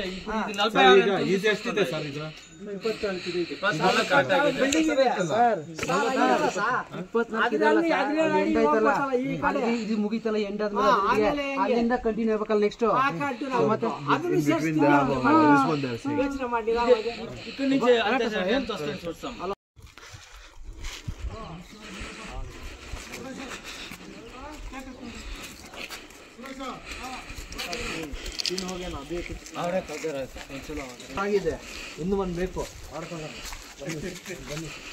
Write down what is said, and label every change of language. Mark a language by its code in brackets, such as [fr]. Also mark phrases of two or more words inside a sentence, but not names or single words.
[kn] ಎಷ್ಟಿದೆ ಸರ್? ಇದು 24 ಇದೆ. ಇದು ಮುಗಿತಲ್ಲ, ಎಂಡ್ ಆದ್ಮೇಲೆ ಅಲ್ಲಿಂದ ಕಂಟಿನ್ಯೂ ಆಗ್ಬೇಕಲ್ಲ ನೆಕ್ಸ್ಟ್. ಯೋಚನೆ ಮಾಡಿ [te] ఇక్కడ నుంచి అంతే సార్ ఎంత వస్తుంది చూస్తాం. [kn] ಆಗಿದೆ, ಇನ್ನು ಒಂದು ಬೇಕು ಮಾಡ್ಕೊಂಡು ಬನ್ನಿ.